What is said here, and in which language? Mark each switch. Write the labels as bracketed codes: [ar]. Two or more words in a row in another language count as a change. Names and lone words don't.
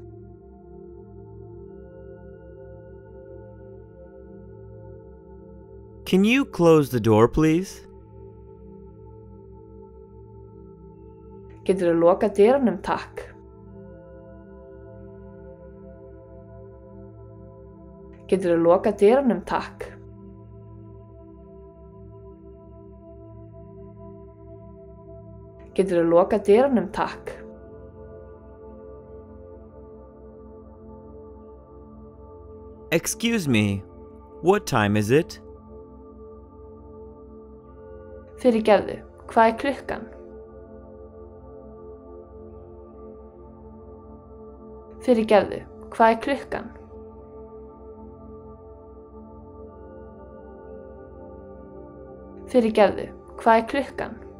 [en] Can you close the door, please? [is] Geturðu lokað dyrunum, takk? Geturðu lokað dyrunum, takk? Geturðu lokað dyrunum, takk? [en] Excuse me, what time is it? [is] Fyrirgefðu, hvað er klukkan? Fyrirgefðu, hvað er klukkan? Fyrirgefðu, hvað er klukkan?